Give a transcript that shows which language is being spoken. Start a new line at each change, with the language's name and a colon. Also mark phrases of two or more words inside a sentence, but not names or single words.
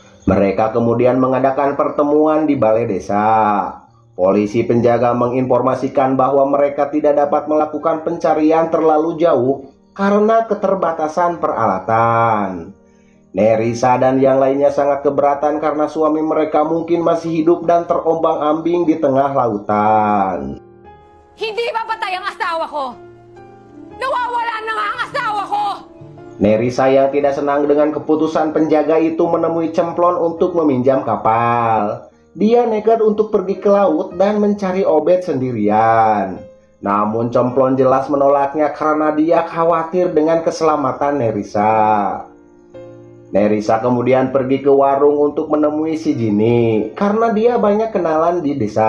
Indonesian: Mereka kemudian mengadakan pertemuan di balai desa. Polisi penjaga menginformasikan bahwa mereka tidak dapat melakukan pencarian terlalu jauh karena keterbatasan peralatan. Nerissa dan yang lainnya sangat keberatan karena suami mereka mungkin masih hidup dan terombang-ambing di tengah lautan.
Filipino: Hindi ba patay ang asawa ko? Nawawala na nga ang asawa ko!
Indonesian: Nerissa yang tidak senang dengan keputusan penjaga itu menemui Cemplon untuk meminjam kapal. Dia nekat untuk pergi ke laut dan mencari Obed sendirian. Namun Cemplon jelas menolaknya karena dia khawatir dengan keselamatan Nerissa. Nerissa kemudian pergi ke warung untuk menemui si Jini karena dia banyak kenalan di desa.